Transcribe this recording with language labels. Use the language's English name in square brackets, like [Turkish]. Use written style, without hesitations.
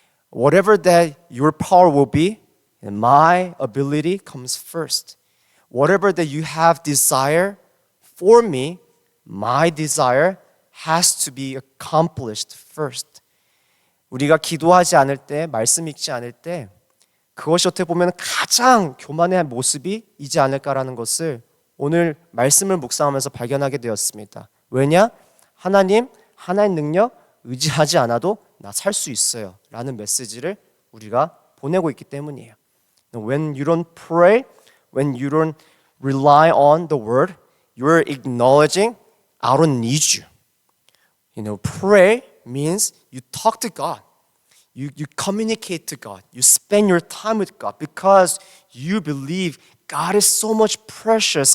[English] Whatever that your power will be, and my ability comes first. Whatever that you have desire for me, my desire has to be accomplished first. [Korean] 우리가 기도하지 않을 때, 말씀 읽지 않을 때 그것이 어떻게 보면 가장 교만의 모습이지 않을까라는 것을 오늘 말씀을 묵상하면서 발견하게 되었습니다. 왜냐? 하나님 능력 의지하지 않아도 나 살 수 있어요 라는 메시지를 우리가 보내고 있기 때문이에요. [English] When you don't pray, when you don't rely on the word, you're acknowledging I don't need you. Pray means you talk to God. You communicate to God. You spend your time with God because you believe God is so much precious.